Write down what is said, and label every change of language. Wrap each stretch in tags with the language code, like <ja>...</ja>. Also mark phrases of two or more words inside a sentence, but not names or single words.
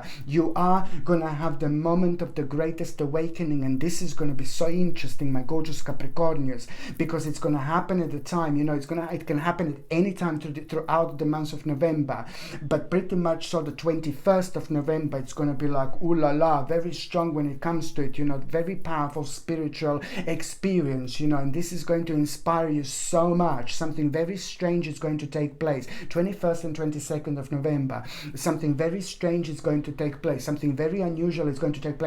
<en>You are gonna have the moment of the greatest awakening, and this is going to be so interesting, my gorgeous Capricornians, because it's going to happen at the time, you know, it can happen at any time throughout the month of November, but pretty much so the 21st of November, it's going to be like, ooh la la, very strong when it comes to it, you know, very powerful spiritual experience, you know, and this is going to inspire you so much. Something very strange is going to take place. 21st and 22nd of November, something very strange is going to take place, something very unusual is going to take place.</en>